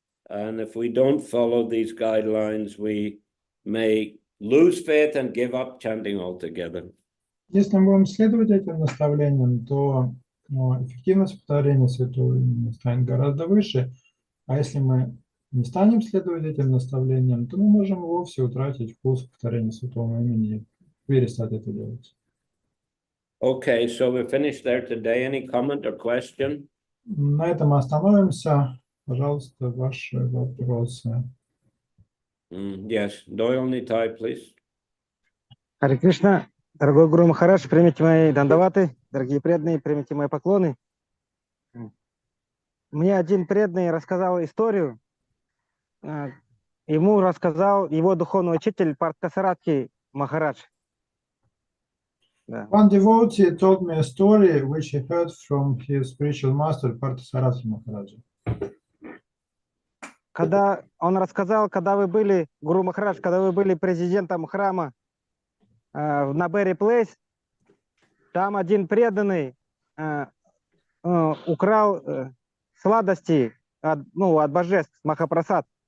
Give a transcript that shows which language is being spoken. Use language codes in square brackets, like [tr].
[en] And if we don't follow these guidelines, we may lose faith and give up chanting altogether. [ru] Если мы будем следовать этим наставлениям, то эффективность повторения святого имени станет гораздо выше. А если мы не станем следовать этим наставлениям, то мы можем вовсе утратить вкус к повторению святого имени и перестать это делать. [en] Okay, so we're finished there today. Any comment or question? [ru] На этом мы остановимся. Пожалуйста, ваши вопросы. [en] Yes, Doyle Nitai, please. [ru] Харе Кришна, дорогой Гуру Махарадж, примите мои дандаваты, дорогие преданные, примите мои поклоны. Мне один преданный рассказал историю. Ему рассказал его духовный учитель Партхасаратхи Махарадж. [en] One devotee told me a story which he heard from his spiritual master Parthasarathy Maharaj. [ru] Когда он рассказал, когда вы были, Гуру Махарадж, когда вы были президентом храма на Берри Плейс, там один преданный украл сладости от божеств, Махапрасад.